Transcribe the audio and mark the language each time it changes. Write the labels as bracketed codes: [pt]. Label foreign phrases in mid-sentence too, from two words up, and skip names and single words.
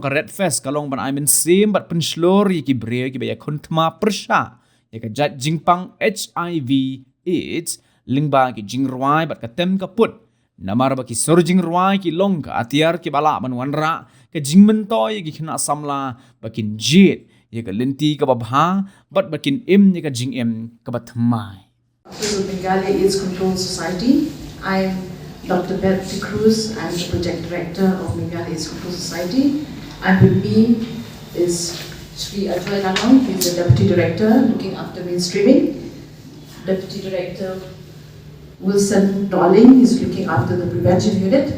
[kha] ka Red Fest kalong ban Mynsiem bat penslor ki breo ki baya kontma persha ya ka jat jingpang HIV AIDS Lyngba ki Jingrwai bat ka tem ka put namar ba ki sor Jingrwai ki long ka atiar ki bala ban wanra ka jingmentoy ki khna samla bakin jit ya ka lenti ka babha bat bakin im ya ka jingem ka batmai [en] So Bengali AIDS Control Society. I'm Dr. B. De Cruz. I'm the project director of Bengali AIDS Control Society. And with me is Sri Ajoy Lanong. He's the deputy director looking after mainstreaming. Deputy director Wilson Dolling is looking after the prevention unit.